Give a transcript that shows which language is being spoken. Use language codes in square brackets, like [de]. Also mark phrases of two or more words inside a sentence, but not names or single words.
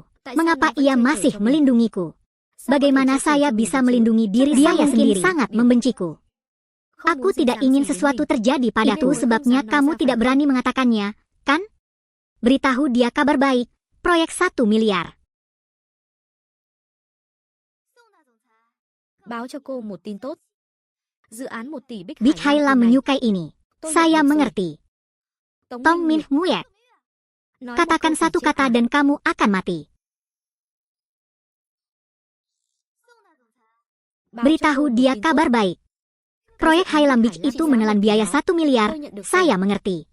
[id] Mengapa ia masih melindungiku? Bagaimana saya bisa melindungi diri saya sendiri? Sangat membenciku. Aku tidak ingin sesuatu terjadi padaku, sebabnya kamu tidak berani mengatakannya, kan? Beritahu dia kabar baik, proyek 1 miliar. [vi] Báo cho cô một tin tốt. Dự án 1 tỷ Bích Bích Hải Hai Lam Lam [id] menyukai ini. Saya mengerti. Tong Min Nguyet, katakan satu kata dan kamu akan mati. Beritahu dia kabar baik. Proyek Highlam Beach itu menelan biaya 1 miliar, saya mengerti.